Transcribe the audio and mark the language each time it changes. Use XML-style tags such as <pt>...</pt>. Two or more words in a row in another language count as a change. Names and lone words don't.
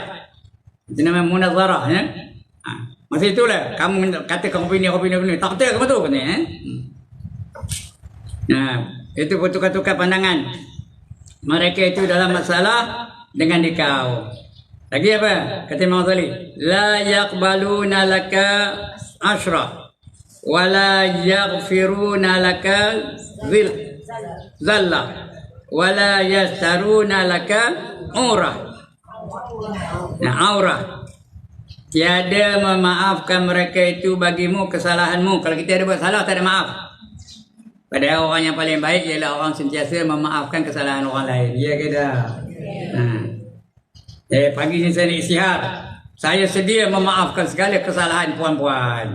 <ms>Itu namanya munazarah. Ya? Masa itulah kamu kata kamu opini. Tak betul kamu tu. Itu bertukar-tukar pandangan. Mereka itu dalam masalah dengan dikau. Lagi apa? Kata Imam Ghazali.</ms> <ar>لا يقبلون لك عثرة. ولا يغفرون لك زلة. ولا يسترون لك عورة. Aurah.</ar> <ms>Tiada memaafkan mereka itu bagimu kesalahanmu. Kalau kita ada buat salah, tak ada maaf. Padahal orang yang paling baik ialah orang sentiasa memaafkan kesalahan orang lain. Ya ke tak? Pagi ni saya nak isytihar. Saya sedia memaafkan segala kesalahan puan-puan.</ms>